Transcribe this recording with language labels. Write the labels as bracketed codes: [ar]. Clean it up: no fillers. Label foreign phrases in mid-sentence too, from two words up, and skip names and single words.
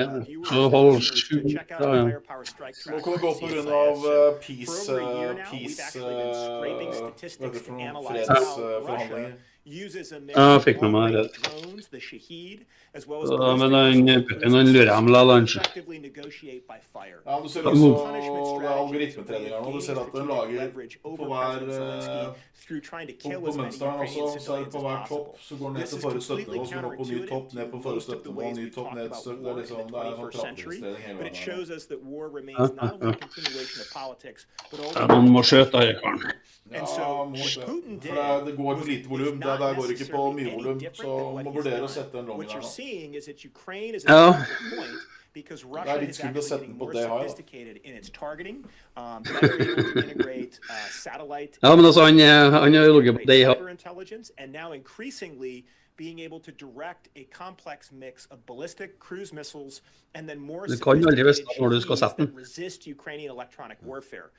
[en] check out the Firepower Strike Tracker. For over a year now, we've actually been scraping statistics to analyze how Russia uses a mix of drones, the Shahed, as well as effectively negotiate by fire. [no] Ja, du ser også algoritmetreninger nå. Du ser at den lager på hver på mønsteren også, så er det på hver topp så går den ned til forrige støttenivå, så går den opp på ny topp, ned på forrige støttenivå, ny topp, ned til støtte. Det er liksom, det er sånn trappestrening hele veien. Man må skjøte Eikaren. Ja, for det går på lite volum. Det der går ikke på mye volum, så man må vurdere å sette en long der nå. [en] Because Russia is actually getting more sophisticated in its targeting, better able to integrate satellite intelligence, and now increasingly being able to direct a complex mix of ballistic cruise missiles and then more sophisticated that resist Ukrainian electronic warfare.